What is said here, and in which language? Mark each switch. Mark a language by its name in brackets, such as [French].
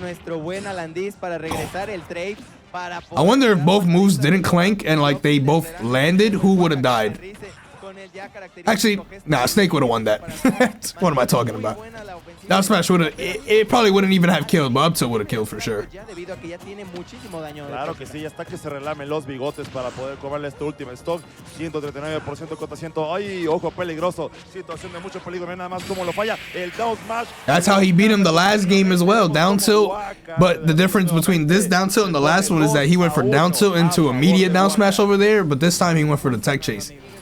[English] I wonder if both moves didn't clank and like they both landed, who would have died? Actually, nah, Snake would have won that. What am I talking about? Down smash would have, it probably wouldn't even have killed, but up tilt would have killed for sure. [Spanish] Claro que sí, hasta que se relame los bigotes para poder cobrarle este último stock. 139% contra 100. Ay, ojo peligroso. Situación de mucho peligro. Nada más cómo lo falla. El down smash. [English] That's how he beat him the last game as well, down tilt. But the difference between this down tilt and the last one is that he went for down tilt into immediate down smash over there, but this time he went for the tech chase.